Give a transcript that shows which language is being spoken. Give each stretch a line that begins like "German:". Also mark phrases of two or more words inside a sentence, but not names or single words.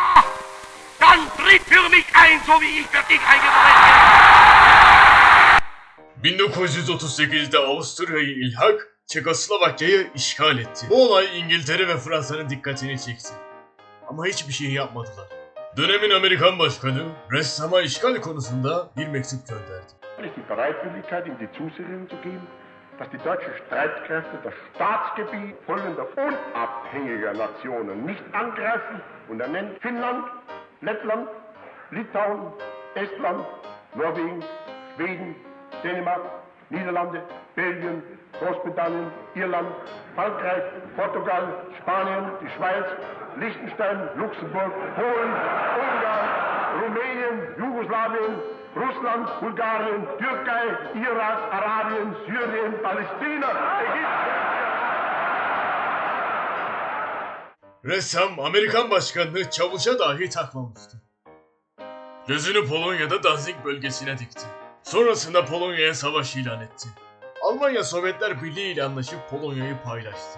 Turkish: 1938'de Avusturya'yı ilhak, Çekoslovakya'yı işgal etti. Bu olay İngiltere ve Fransa'nın dikkatini çekti. Ama hiçbir şey yapmadılar. Dönemin Amerikan başkanı ressama işgal konusunda bir mektup gönderdi.
German: Die Bereitwilligkeit in die Zusicherung zu geben, dass die deutschen Streitkräfte das Staatsgebiet folgender unabhängiger Nationen nicht angreifen und er nennt Finnland, Lettland, Litauen, Estland, Norwegen, Schweden, Dänemark, Niederlande, Belgien, Großbritannien, Irland, Frankreich, Portugal, Spanien, die Schweiz, Liechtenstein, Luxemburg, Polen, Ungarn, Rumänien, Jugoslawien, Russland, Bulgarien, Türkei, Irak, Arabien, Syrien, Palästina, Ägypten.
Turkish: Ressam Amerikan başkanını çavuşa dahi takmamıştı. Gözünü Polonya'da Danzig bölgesine dikti. Sonrasında Polonya'ya savaş ilan etti. Almanya Sovyetler Birliği ile anlaşıp Polonya'yı paylaştı.